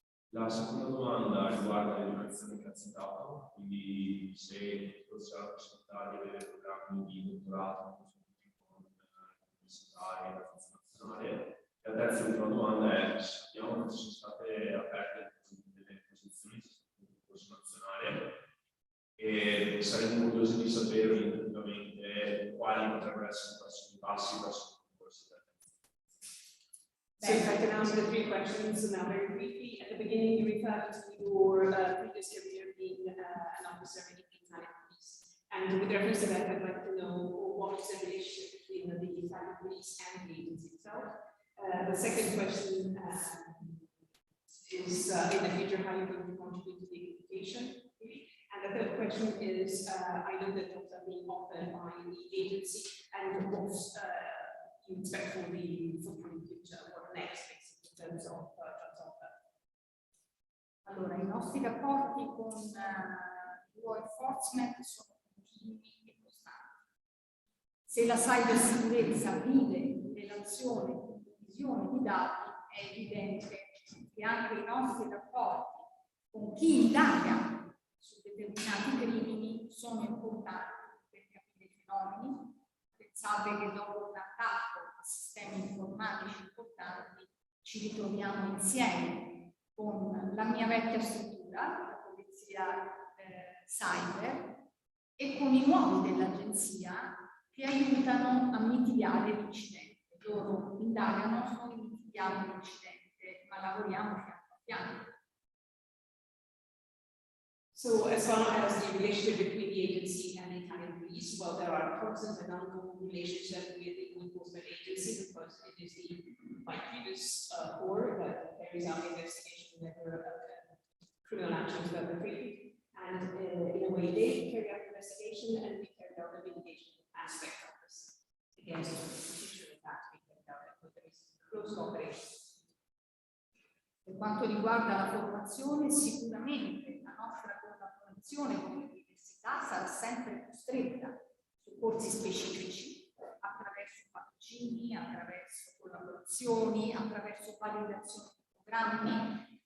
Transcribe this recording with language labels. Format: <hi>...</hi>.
<it>La seconda domanda riguarda l'educazione che ha citato, quindi se si ha la possibilità di avere programmi di dottorato con universitari e nazionale. La terza e ultima domanda è: sappiamo che sono state aperte delle posizioni sul corso nazionale e saremmo curiosi di sapere effettivamente quali potrebbero essere i prossimi passi verso il corso italiano.</it> <en>So if I can answer the three questions now very briefly. At the beginning, you referred to your previous career being an officer in the Italian police. And with reference to that, I'd like to know what is the relationship between the Italian police and the agency itself. The second question is in the future how you're going to contribute to the education. And the third question is, I know that jobs are being offered by the agency, and what you expect for the forthcoming future, what next in terms of jobs offered.</en> <it>Allora, i nostri rapporti con law enforcement sono continui e costanti. Se la cybersicurezza vive relazione di dati, è evidente che anche i nostri rapporti con chi indaga su determinati crimini sono importanti per capire i fenomeni. Pensate che dopo un attacco a sistemi informatici importanti ci ritroviamo insieme con la mia vecchia struttura, la polizia cyber, e con i nuovi dell'agenzia che aiutano a mitigare l'incidente. Loro indagano, noi mitighiamo l'incidente, ma lavoriamo fianco a fianco.</it> <en>So as far as the relationship between the agency and the Italian police, well, there are constant and ongoing relationship with the law enforcement agency because it is my previous core that carries out investigation whenever criminal actions are perpetrated. And in a way, they carry out investigation and we carry out the mitigation aspect of this against the future impact we carry out. So there is close cooperation.</en> <it>Per quanto riguarda la formazione, sicuramente la nostra collaborazione con l'università sarà sempre più stretta su corsi specifici, attraverso patrocini, attraverso collaborazioni, attraverso validazione di programmi.</it>